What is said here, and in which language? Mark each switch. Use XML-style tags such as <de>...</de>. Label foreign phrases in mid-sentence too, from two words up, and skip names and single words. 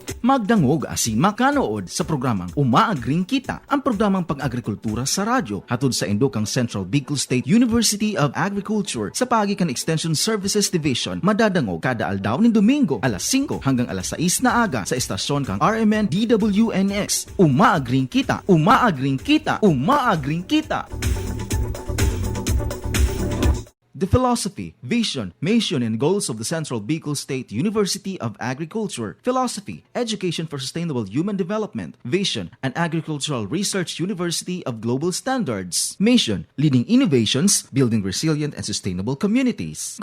<bik>Magdangog asin makanood sa programang Umaagring Kita, ang programang pag-agrikultura sa radyo, hatod sa Indokang Central Bicol State University of Agriculture sa pagikan Extension Services Division. Madadangog kada aldaw ni Domingo alas 5 hanggang alas 6 na aga sa estasyon kang RMN DWNX. Umaagring Kita, Umaagring Kita, Umaagring Kita.</bik> <en>The philosophy, vision, mission, and goals of the Central Bicol State University of Agriculture. Philosophy, education for sustainable human development. Vision, an agricultural research university of global standards. Mission, leading innovations, building resilient and sustainable communities.</en>